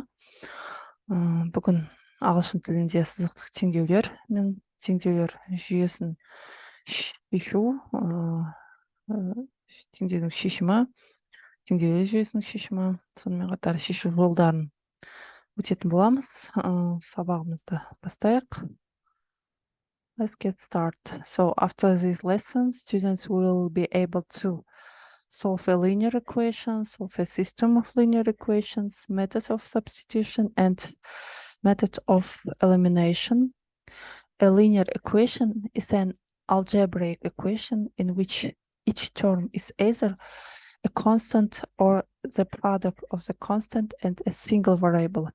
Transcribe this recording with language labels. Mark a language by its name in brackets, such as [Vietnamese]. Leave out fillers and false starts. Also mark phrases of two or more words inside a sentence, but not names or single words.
[Kazakh] Бүгін ағылшын тілінде сызықтық теңдеулер мен теңдеулер жүйесін шешу, теңдеудің шешімі, теңдеулер жүйесінің шешімі, сонымен қатар шешу жолдарын өтетін боламыз. Сабағымызды бастайық. [English] Let's get started. So after this lesson, students will be able to solve a linear equation, solve a system of linear equations, method of substitution, and method of elimination. A linear equation is an algebraic equation in which each term is either a constant or the product of the constant and a single variable.